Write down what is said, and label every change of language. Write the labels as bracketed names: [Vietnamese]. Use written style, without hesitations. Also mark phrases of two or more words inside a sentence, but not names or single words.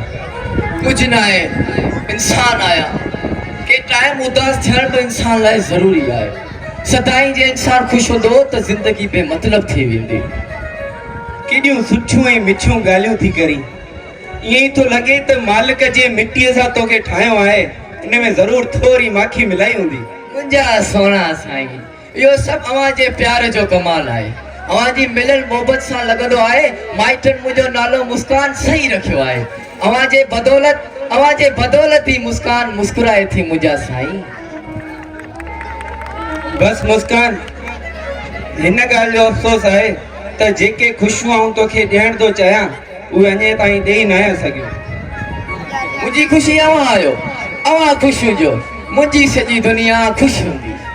[Sindhi] कुछ ना है, इंसान आया के टाइम उदास थियण बि इंसान लाइ ज़रूरी आहे। सदाईं जे इंसान ख़ुशि हूंदो त ज़िंदगी बेमतलब थी वेंदी। केॾियूं सुठियूं ऐं मिठियूं ॻाल्हियूं थी करी। ईअं ई थो लॻे त मालिक जे मिटीअ सां तोखे ठाहियो आहे, इन में ज़रूर थोरी माखी मिलाई हूंदी। मुंहिंजा सोना साईं, इहो सभु अव्हां जे प्यार जो कमाल आहे। अव्हां जी मिलल मोहबत सां लॻंदो आहे माइटनि मुंहिंजो नालो मुस्कान सही रखियो आहे। अव्हां जे बदौलत ही मुस्कान मुस्कुराए थी मुंहिंजा साईं। बस मुस्कान, हिन ॻाल्हि जो अफ़सोस आहे त जेके ख़ुशियूं आऊं तोखे ॾियण थो चाहियां उहे अञा ताईं ॾेई न आहियो सघियो। मुंहिंजी ख़ुशी अव्हां आहियो, अव्हां ख़ुशि हुजो, मुंहिंजी सॼी दुनिया ख़ुशि हूंदी।